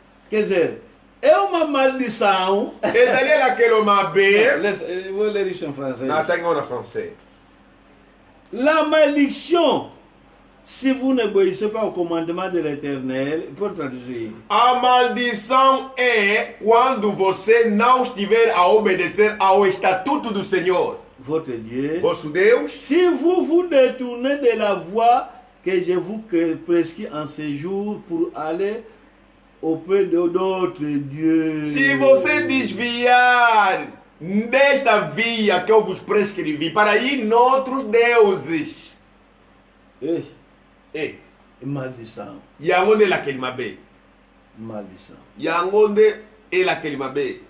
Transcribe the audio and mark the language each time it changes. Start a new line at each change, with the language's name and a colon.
Portuguese: Quer dizer, é uma maldição.
Lingala: Ezali lakelo mabe.
Portuguese: Eu vou ler isso em francês.
Lingala: Na tango na français.
French: La malédiction si vous n'obéissez pas au commandement de l'Éternel, pour traduire,
Portuguese: A maldição é quando você não estiver a obedecer ao estatuto do Senhor,
French: votre Dieu,
Portuguese: vosso Deus.
French: si vous vous détournez de la voie que je vous prescris en ce jour pour aller auprès d'autres dieux.
Portuguese: Se você desviar desta via que eu vos prescrevi para ir noutros deuses, Eh, maldição,
Lingala: yango nde elakeli mabe,
Portuguese: maldição.
Lingala: yango nde elakeli mabe.